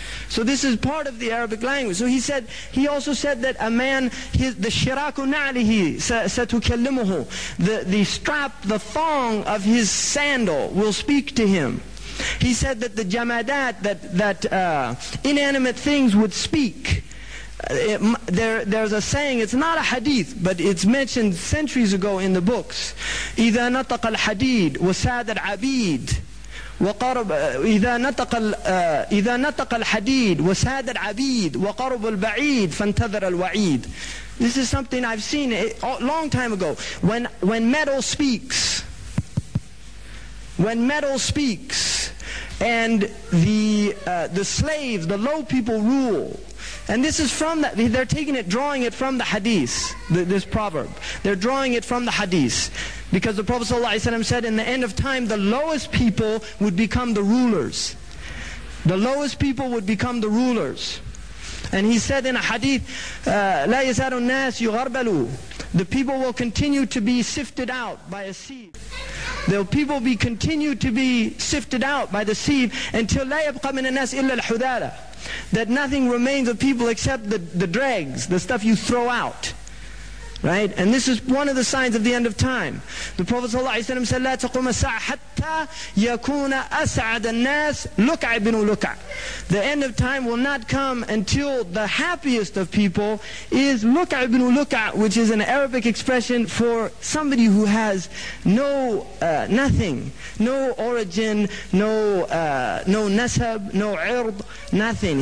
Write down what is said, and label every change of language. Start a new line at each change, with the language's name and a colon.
English: So this is part of the Arabic language. So he also said that a man, the
Arabic: shiraku na'lihi satukallimuhu,
English: the strap, the thong of his sandal will speak to him. He said that the jamadat, that inanimate things would speak. There's a saying, it's not a hadith, but it's mentioned centuries ago in the books.
Arabic: إِذَا نَطَقَ الْحَدِيدُ وَسَادَ الْعَبِيدُ إذا نطق الحديد وساد العبيد وقرب البعيد فانتظر الوعيد.
English: This is something I've seen a long time ago. When metal speaks, and the slaves, the low people rule. And this is from that, they're drawing it from the hadith, this proverb. They're drawing it from the hadith. Because the Prophet ﷺ said in the end of time, the lowest people would become the rulers. The lowest people would become the rulers. And he said in a hadith,
Arabic: لا يزال الناس يغربلوا.
English: The people will continue to be sifted out by a sieve. The people will continue to be sifted out by the sieve until
Arabic: لا يبقى من الناس إلا الحذالة.
English: That nothing remains of people except the dregs, the stuff you throw out. Right? And this is one of the signs of the end of time. The Prophet ﷺ said,
Arabic: لا تقوم الساعة حتى يكون أسعد الناس لكع بن لكع.
English: The end of time will not come until the happiest of people is
Arabic: لكع بن لكع,
English: which is an Arabic expression for somebody who has nothing, no origin, no nasab, no ird, nothing.